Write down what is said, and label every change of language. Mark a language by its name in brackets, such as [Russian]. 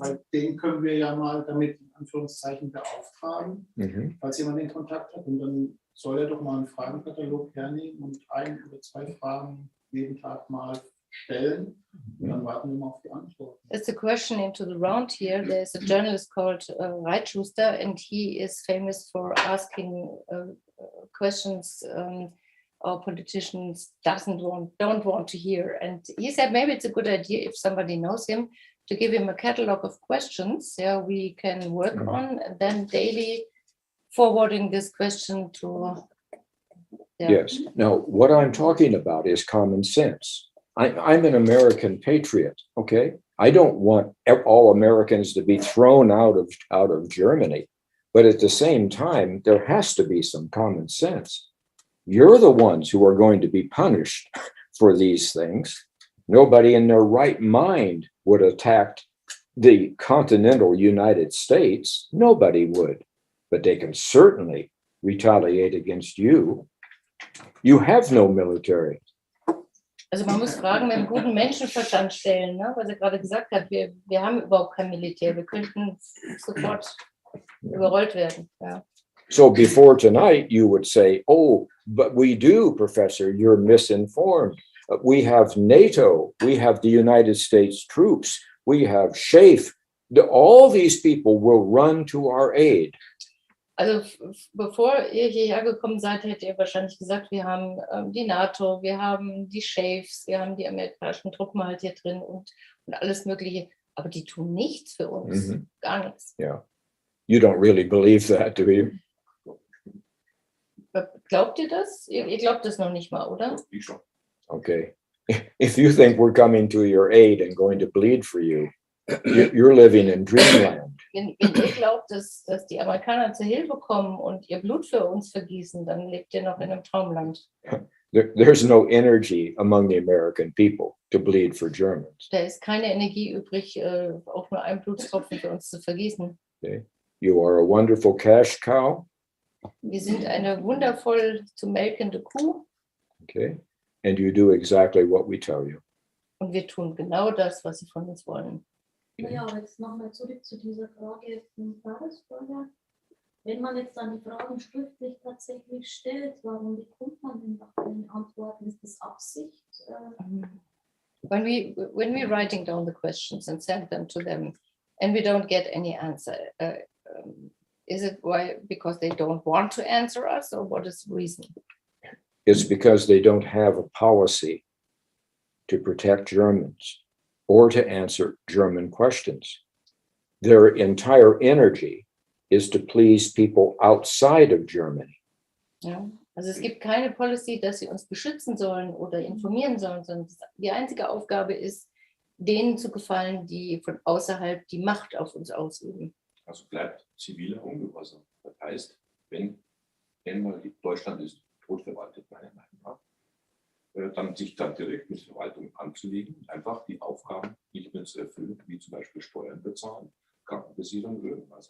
[German] Weil den können wir ja mal damit in Anführungszeichen beauftragen, Mhm. falls jemand den Kontakt hat. Und dann soll er doch mal einen Fragenkatalog hernehmen und 1 oder 2 Fragen jeden Tag mal stellen. Und dann warten wir mal auf die Antworten. [English] It's a question into the round here. There's a journalist called Reitschuster, and he is famous for asking questions our politicians don't want to hear. And he said maybe it's a good idea if somebody knows him to give him a catalog of questions. Yeah, we can work on, and then daily forwarding this question to. Yeah. Yes. Now, what I'm talking about is common sense. I'm an American patriot, okay? I don't want all Americans to be thrown out of Germany, but at the same time, there has to be some common sense. You're the ones who are going to be punished for these things. Nobody in their right mind would attack the continental United States. Nobody would, but they can certainly retaliate against you. You have no military. [German] Also man muss Fragen mit einem guten Menschenverstand stellen, ne? Was er gerade gesagt hat, wir haben überhaupt kein Militär, wir könnten sofort überrollt werden. Ja. [English] So before tonight, you would say, oh, but we do, Professor, you're misinformed. We have NATO, we have the United States troops, we have SHAFE. All these people will run to our aid. [German] Also bevor ihr hierher gekommen seid, hättet ihr wahrscheinlich gesagt, wir haben die NATO, wir haben die SHAFEs, wir haben die amerikanischen Truppen halt hier drin und alles Mögliche. Aber die tun nichts für uns, gar nichts. [English] Yeah, you don't really believe that, do you? [German] Glaubt ihr das? Ihr glaubt das noch nicht mal, oder? Ich schon. Okay. [English] If you think we're coming to your aid and going to bleed for you, you're living in dreamland. [German] Wenn ihr glaubt, dass die Amerikaner zur Hilfe kommen und ihr Blut für uns vergießen, dann lebt ihr noch in einem Traumland. [English] There's no energy among the American people to bleed for Germans. [German] Da ist keine Energie übrig, auch nur einen Blutstropfen für uns zu vergießen. Okay. [English] You are a wonderful cash cow. [German] Wir sind eine wundervoll zu melkende Kuh. Okay. [English] And you do exactly what we tell you. [German] Und wir tun genau das, was sie von uns wollen. Naja, aber jetzt nochmal zurück zu dieser Frage von Tagesvorher. Wenn man jetzt dann die Fragen schriftlich tatsächlich stellt, warum bekommt man denn noch keine Antworten? Ist das Absicht? [English] When we're writing down the questions and send them to them, and we don't get any answer, is it because they don't want to answer us, or what is the reason? It's because they don't have a policy to protect Germans or to answer German questions. Their entire energy is to please people outside of Germany. [German] Ja, also es gibt keine Policy, dass sie uns beschützen sollen oder informieren sollen, sondern die einzige Aufgabe ist, denen zu gefallen, die von außerhalb die Macht auf uns ausüben. Also bleibt ziviler Ungehorsam. Das heißt, wenn mal Deutschland ist totverwaltet, meiner Meinung nach, dann sich dann direkt mit Verwaltung anzulegen und einfach die Aufgaben nicht mehr zu erfüllen, wie zum Beispiel Steuern bezahlen, Krankenversicherung, irgendwas.